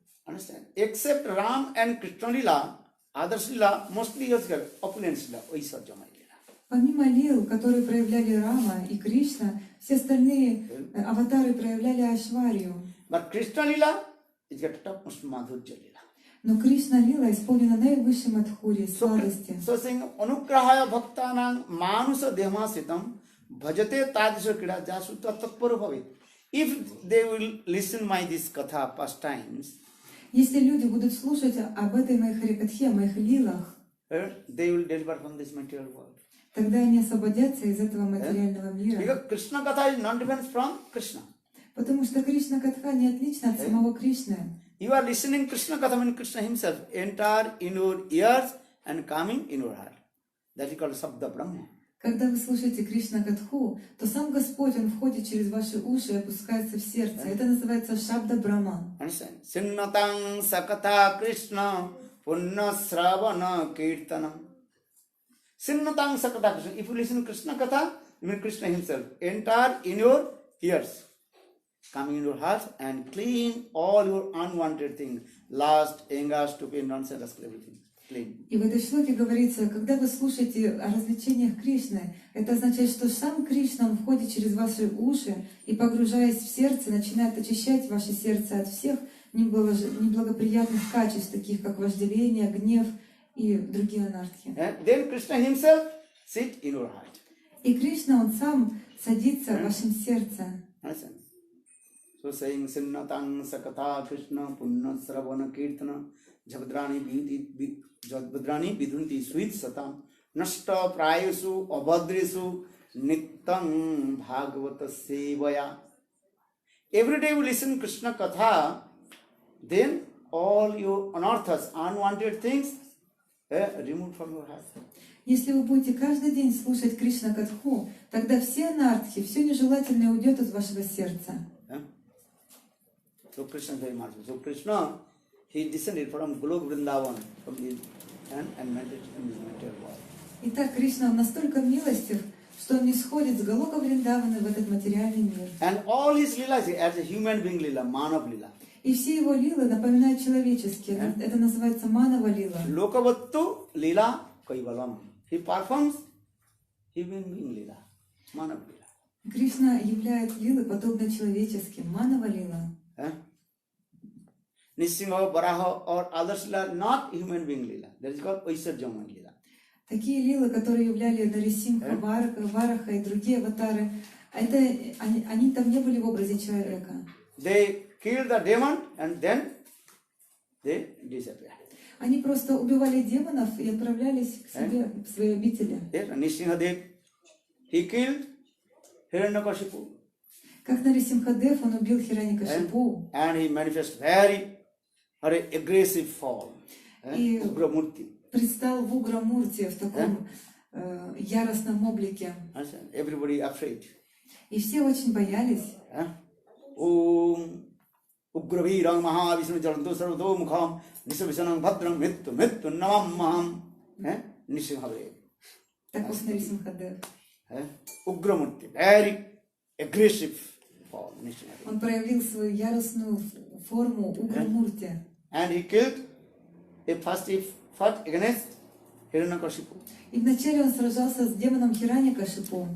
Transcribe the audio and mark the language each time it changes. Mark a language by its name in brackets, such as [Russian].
[English] Understand? Except Ram and Krishna lila, others lila mostly is called opulence lila, Aisarja lila. [Russian] Помимо лил, которые проявляли Рама и Кришна, все остальные аватары проявляли Айшварью. [English] But Krishna lila is got topmost Madhurja lila. [Russian] Но Кришна лила исполнена наивысшей мадхури, сладости. [English] So saying [Sanskrit] anugrahaya bhaktanang manusa dehmasitam bhajate tadisha krida jasuta tatpara bhavit. [English] If they will listen my this katha pastimes, [Russian] Если люди будут слушать об этой моей харикатхе, о моих лилах, [English] they will deliver from this material world. [Russian] тогда они освободятся из этого материального мира. [English] Because Krishna katha is not different from Krishna. [Russian] Потому что Кришна Катха не отлична от самого Кришны. [English] You are listening Krishna katha when Krishna himself enter in your ears and coming in your heart. That is called Sabda Brahma. [Russian] Когда вы слушаете Кришна Катху, то сам Господь, Он входит через ваши уши и опускается в сердце. Это называется Шабда Брахма. [English] Understand? [Sanskrit] Sinnatang sakatha Krishna punna sravana kirtanam. Sinnatang sakatha Krishna. [English] If you listen Krishna katha, you mean Krishna himself enter in your ears, coming in your heart and clean all your unwanted things. Lust, anger, stupid, nonsense, everything. Clean. [Russian] И в этой шлоке говорится, когда вы слушаете о развлечениях Кришны, это означает, что сам Кришна, Он входит через ваши уши и, погружаясь в сердце, начинает очищать ваше сердце от всех неблагоприятных качеств, таких как вожделение, гнев и другие анархии. [English] Then Krishna himself sit in your heart. [Russian] И Кришна, Он сам садится в вашем сердце. [English] Understand? So saying [Sanskrit] Sinnatang sakatha Krishna punna sravana kirtana jabhadrani vidunti sweet satam nashta prayasu abhadresu nityam bhagavata sevaya. [English] Every day we listen Krishna katha, then all your anarthas, unwanted things, removed from your heart. [Russian] Если вы будете каждый день слушать Кришна Катху, тогда все анархи, все нежелательное уйдет из вашего сердца. [English] So Krishna is very merciful. So Krishna, he descended from Golok Vrindavan from the and meditated in this material world. [Russian] Итак, Кришна, Он настолько милостив, что Он не сходит с Галока Вриндавана в этот материальный мир. [English] And all his leelas as a human being lila, manav lila. [Russian] И все Его лилы напоминают человеческие. Это называется манава лила. [Sanskrit] Lokavattu lila kaivalam. [English] He performs human being lila, manav lila. [Russian] Кришна являет лилы подобно человеческим. Манава лила. [English] Nisingha, Varaha or others lila, not human being lila. That is called Vaisarjama lila. [Russian] Такие лилы, которые являли Нарисимха, Вараха и другие аватары, они там не были в образе человека. [English] They kill the demon and then they disappear. [Russian] Они просто убивали демонов и отправлялись к себе, в свои обители. [English] Nisinghadev, he killed Hiranyakashipu. [Russian] Как Нарисимхадев, он убил Хираньякашипу. [English] And he manifests very aggressive form. [Russian] И [English] Ugramurti. [Russian] предстал в Уграмурте, в таком яростном облике. [English] Everybody afraid. [Russian] И все очень боялись. [Sanskrit] Om Ugravirang Mahavishnu Jalanto Sarvado Mukham Nisabhisanam Bhadram Mittu Mittu Namam Nisinghadev. [Russian] Таков Нарисимхадев. [English] Ugramurti. Very aggressive form. [Russian] Он проявил свою яростную форму Уграмурти. [English] And he killed he fought against Hiranyakashipu. [Russian] И вначале он сражался с демоном Хираньякашипу.